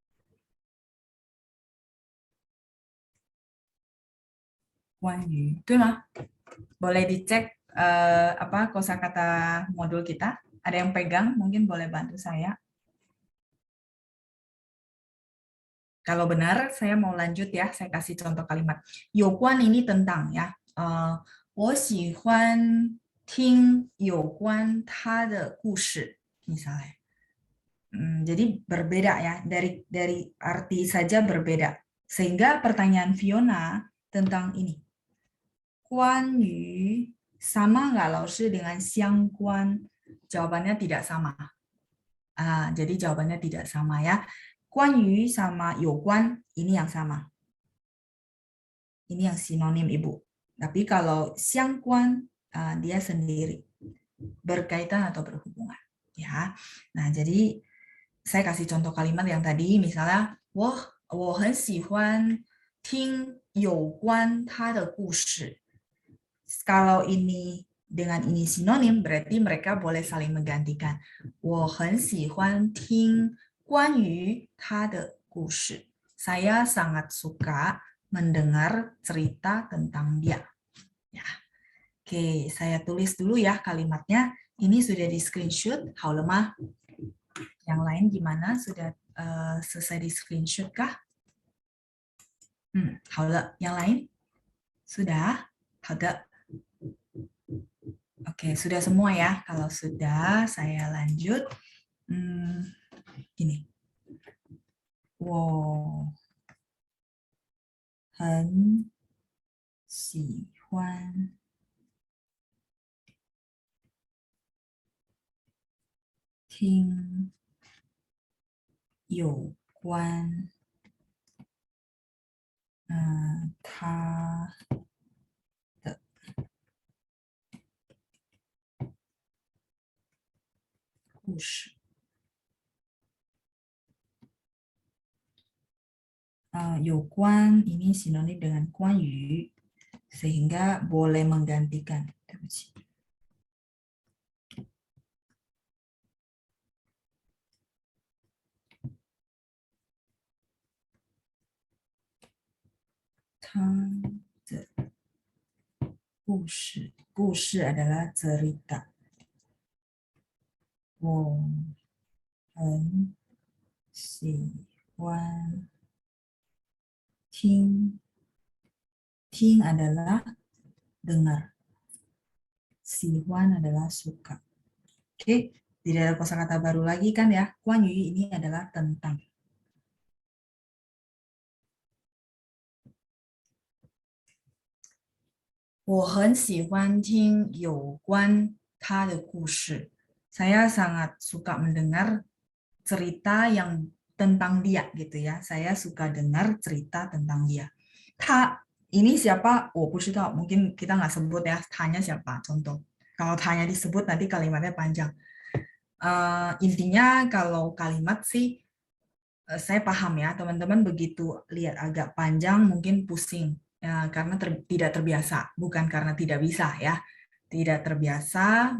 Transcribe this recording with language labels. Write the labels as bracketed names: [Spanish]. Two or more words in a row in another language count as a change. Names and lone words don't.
[Indonesian] Guanyu, itu mah. Boleh dicek apa kosakata modul kita? Ada yang pegang? Mungkin boleh bantu saya. Kalau benar, saya mau lanjut ya. Saya kasih contoh kalimat. 有关 ini tentang ya. [Chinese] 我喜欢听有关他的故事 misalnya. [Indonesian] Jadi berbeda ya, dari arti saja berbeda. Sehingga pertanyaan Fiona tentang ini. 关于 sama nggak Laoshi dengan 相关? Jawabannya tidak sama. Jadi jawabannya tidak sama ya. 关于 sama 有关 ini yang sama. Ini yang sinonim Ibu. Tapi kalau 相关 dia sendiri. Berkaitan atau berhubungan. Ya. Nah, jadi saya kasih contoh kalimat yang tadi, misalnya, [Chinese] 我很喜欢听有关他的故事. [Indonesian] Kalau ini dengan ini sinonim, berarti mereka boleh saling menggantikan. [Chinese] 我很喜欢听关于他的故事. [Indonesian] Saya sangat suka mendengar cerita tentang dia. Ya, oke, saya tulis dulu ya kalimatnya. Ini sudah di screenshot. Hao lemah. Yang lain gimana? Sudah selesai di screenshot kah? [Chinese] 好了. [Indonesian] Yang lain? Sudah? [Chinese] 好的. [Indonesian] Oke, sudah semua ya. Kalau sudah, saya lanjut. Gini. [Chinese] 我很喜欢听有关他的故事。 [Indonesian] 有关 ini sinonim dengan 关于 sehingga boleh menggantikan. [Chinese] 对不起。他的故事，故事 [Indonesian] adalah cerita. [Chinese] 我很喜欢听 [Indonesian] adalah dengar. [Chinese] 喜欢 adalah suka. [Indonesian] Oke, tidak ada kosakata baru lagi kan ya. 关于 ini adalah tentang. [Chinese] 我很喜欢听有关他的故事. [Indonesian] Saya sangat suka mendengar cerita yang tentang dia gitu ya. Saya suka dengar cerita tentang dia. Ta ini siapa? [Chinese] Oh, 不知道. [Indonesian] Mungkin kita nggak sebut ya. Tanya siapa? Contoh. Kalau tanya disebut nanti kalimatnya panjang. Intinya kalau kalimat sih saya paham ya. Teman-teman begitu lihat agak panjang mungkin pusing. Ya, karena tidak terbiasa, bukan karena tidak bisa ya, tidak terbiasa.